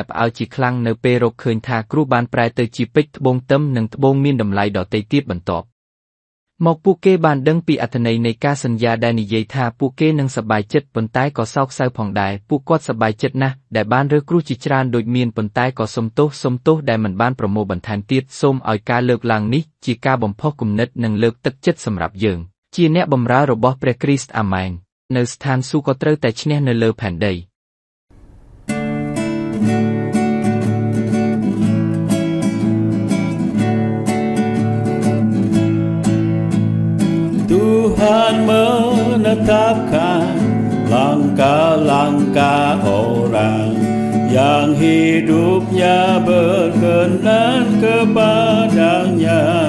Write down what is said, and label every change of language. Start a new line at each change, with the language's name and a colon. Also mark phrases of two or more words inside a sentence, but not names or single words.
Khmer: ក់ផ្អើលជាខ្លាំងនៅពេលរកឃើញថាគ្រួសបានប្រែទៅជាពេជ្រត្បូងទឹមនិងត្បូងមានតម្លៃដទៃទៀតបន្ទាប់មកពួកគេបានដឹងពីអត្ថន័យនៃការសន្យាដែលនិយាយថាពួកគេនឹងសប្បាយចិត្តប៉ុន្តែក៏សោកសៅផងដែរពួកគាត់សប្បាយចិត្តណាស់ដែលបានរើសគ្រួសជាច្រើនដូចមានប៉ុន្តែក៏សុំទោសដែលមិនបានប្រមូលបន្ថែមទៀតសូមឲ្យការលើកឡើងនេះជាការបំផុសគំនិតនិងលើកទឹកចិត្តសម្រាប់យើងជាអ្នកបម្រើរបស់ព្រះគ្រីស្ទអាមែននៅស្ថានសួគ៌ក៏ត្រូវតែឈ្នះនៅលើផែនដី
Indonesian: Tuhan menetapkan langkah-langkah orang yang hidupnya berkenan kepadanya.